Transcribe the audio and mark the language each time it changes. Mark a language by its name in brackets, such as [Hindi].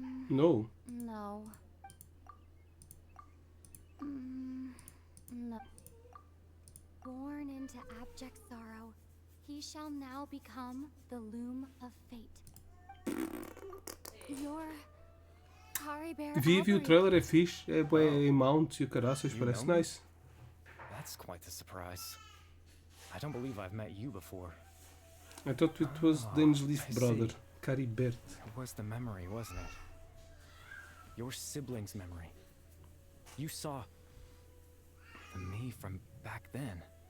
[English] No. No. No. Born into abject sorrow, he shall now become the loom of fate. Your [Portuguese] Vi o trailer, é fixe, é bué em mount e o caraças, parece nice. [English] That's quite the surprise. I don't believe I've met you before. I thought it was Dane's Leaf brother, Caribert. It was the memory, wasn't it? Your sibling's memory. You saw the me from back then.